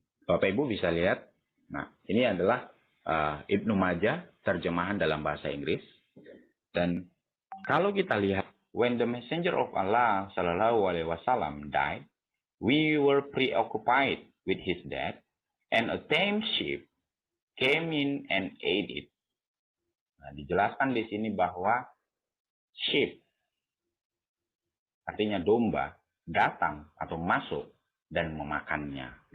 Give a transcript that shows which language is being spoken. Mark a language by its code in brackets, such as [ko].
[id] Bapak Ibu bisa lihat. Nah, ini adalah Ibnu Majah, terjemahan dalam bahasa Inggris. Dan kalau kita lihat, [en] when the messenger of Allah Shallallahu Alaihi Wasallam died, we were preoccupied with his death, and a tame sheep came in and ate it. [id] Nah, dijelaskan di sini bahwa sheep, artinya domba, datang atau masuk dan memakannya.